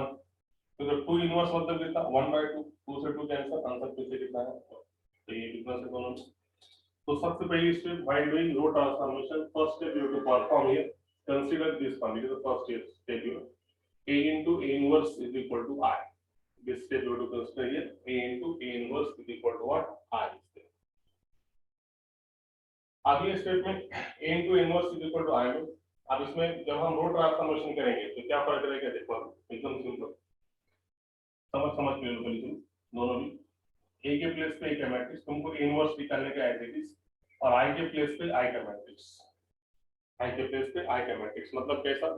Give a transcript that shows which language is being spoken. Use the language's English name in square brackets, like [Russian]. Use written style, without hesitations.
[Hindi] 1। तो 2 इनवर्स मतलब कितना? 1/2, 2 से 2 कैंसिल, आंसर फिर से कितना है? तो ये कितना से दोनों। तो सबसे पहली step [English] While doing row transformation, first step you have to perform here, consider this one, it is the first step you a into a inverse is equal to I। this step you have to consider here, a into a inverse is equal to what? I। [Hindi] अगले step में [English] a into inverse is equal to I [Hindi] में, अब इसमें जब हम रो transformation करेंगे तो क्या फर्क रहेगा? देखो एकदम सिंपल, समझ में लो तुम दोनों भी। a के प्लेस पे a का मैट्रिक्स, तुमको इनवर्स निकालने का एज इट इज, और I के प्लेस पे I का मैट्रिक्स, I के प्लेस पे I का मैट्रिक्स मतलब कैसा?